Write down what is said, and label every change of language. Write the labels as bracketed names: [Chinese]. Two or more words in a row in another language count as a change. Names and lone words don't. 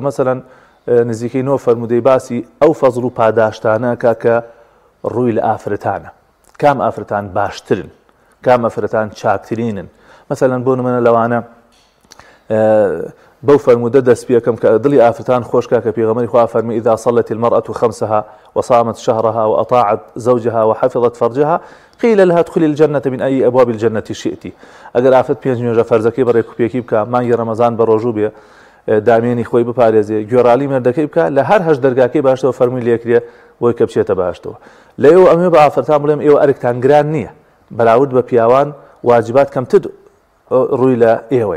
[Central Kurdish] مەسەلەن نزیکەی 9 فەرمودەی باسی ئەو فەزڵ و پاداشتانە کە ڕووی لە ئافرەتانە. کام ئافرەتان باشترن، کام ئافرەتان چاکترینن. مەسەلەن بۆ نمونە لەوانە بەو فەرمودە دەست پێکەم کە دڵی ئافرەتان خۆشکە کە پێغەمبەری خوا فەرمی [Arabic] ئیذا صلت المرأة خمسها وصامت شهرها وأطاعت زوجها وحفظت فرجها قيل لها ادخلي الجنة من أي أبواب الجنة شئت. [Central Kurdish] ئەگەر ئافرەت 5 نوێژە فەرزەکەی بەڕێکوپێکی بکە، مانگی ڕەمەزان بە ڕۆژوو بێ، دامێنی خۆی بپارێزێ، گوێڕالی مێردەکەی بکە، لە هەر هەش دەرگاکەی باشتەوە فەرمووی لێکرێ بۆی کە بچێتە باشتەوە. لەئێوە ئەمێ بە ئافرەتان بڵێم ئێوە ئەرکتان گران نییە، بەراورد بە پیاوان واجبات کەمتر ڕووی لە ئێوەیە.